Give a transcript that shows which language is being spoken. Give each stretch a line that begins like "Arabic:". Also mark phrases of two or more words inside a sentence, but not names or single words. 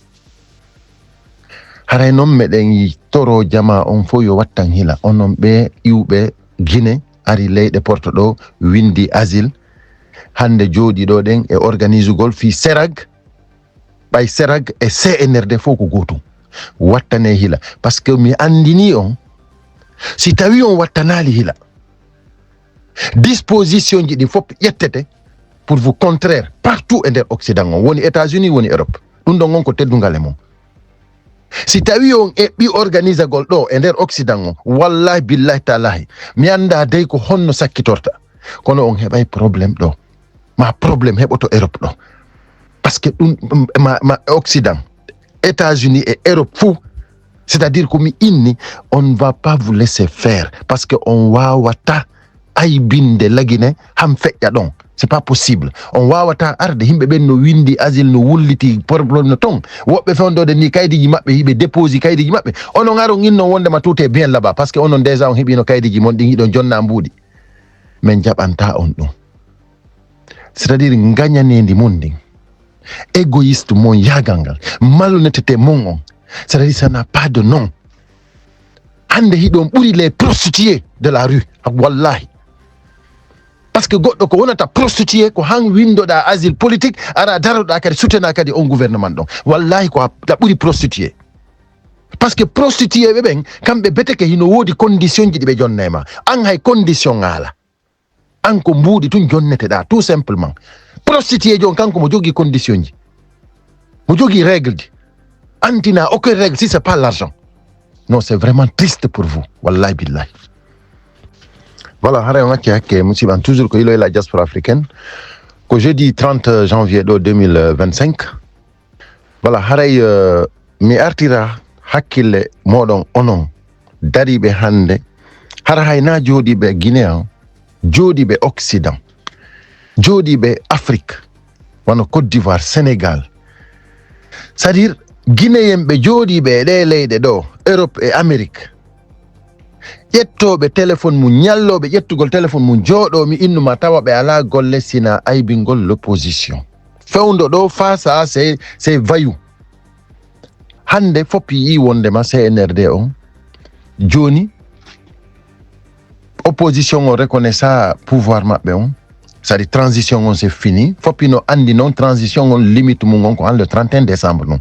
Fula: haray noon meɗen toro jama on fo yo wattan hila onon ɓe iwɓe Guinée ari leyɗe porto ɗo windi asile hande jooɗi ɗo ɗen e organisugol fi serag ɓay serag e CNRD fof ko gotum wattane hila
French: par ce que
Fula: mi andini on si tawi on wattanali hila disposition ji ɗi fof ƴettete
French: pour vous contraire partout
Fula: e nder occident on woni États-Unis woni Europe ɗum ɗon on ko teddugal e mon si tawi on eɓɓi organisagol ɗo e nder occident on
Arabic: wallahi billahi talahi
Fula: mi anda dey ko honno sakkitorta kono on heɓay probléme ɗo ma probléme heɓoto Europe ɗo
French: par ce
Fula: que ɗum ma
French: occident États-Unis et Europe fou c'est-à-dire
Fula: ko mi inni on
French: ne va pas vous laisser faire parce que
Fula: on wawata aybinde lagine ham feƴƴa ɗon
French: c'est pas possible
Fula: on wawata arde himɓe ɓen no windi asile no wulliti probléme no ton woɓɓe fewndode ni kaydiji maɓɓe hiɓe déposi kaydiji maɓɓe onon aron innon wondema
French: tout est bien là-bas par ce que
Fula: onon déjà on heeɓino kaydiji mon ɗin hiɗon jonna mbuuɗi min jaɓanta on ɗum c'est-à-dire gañanendi mon ndin égoïste mon yagal ngal malhonnêteté mon on
French: c'est-à-dire ça n'a pas de nom
Fula: hande hiɗon ɓuri
French: les prostituées de la rue
Fula: wallahi
French: par ce que
Fula: goɗɗo ko wonata prostitué ko han windoɗa
French: asile politique
Fula: ara daroɗa kadi soutena kadi on gouvernement ɗon wallahi ko ɗa ɓuri prostitué
French: par ce que
Fula: prostitué ɓe ɓen kamɓe beteke hino woodi condition ji ɗi ɓe jonnema an hay condition ngala an ko mbuuɗi tun jonneteɗa
French: tout simplement
Fula: prostitué jon kanko mo jogui condition ji mo jogui règle ji antina
French: aucune règle si c'est pas l'argent non c'est vraiment triste pour vous
Arabic: wallahi billahi
Fula: voilà haray on acci hakke musidɓe an toujours ko Yilo e
French: la diaspora africaine
Fula: ko
French: jeudi 30 janvier
Fula: ɗo 2025 voilà haray mi artira hakkille moɗon onon dariɓe hande hara hay na jooɗiɓe Guinée jooɗiɓe Occident, jooɗiɓe Afrique, wano Côte d'Ivoire, Sénégal,
French: c'est à dire Guinéen
Fula: ɓe jooɗiɓe e ɗe leyɗe ɗo,
French: Europe et Amérique,
Fula: ƴettoɓe téléphone mum, ñalloɓe ƴettugol téléphone mum, jooɗomi innuma tawa ɓe ala golle sina aybingol l'opposition.
French: Fewndo ɗo face à ces voyous.
Fula: Hande foppi yi wondema CNRD on joni opposition on reconnaissa pouvoir maɓɓe on, c'est-à-dire transition on
French: c'est fini,
Fula: foppi no andi non transition on limite mum on ko
French: le 31 décembre non.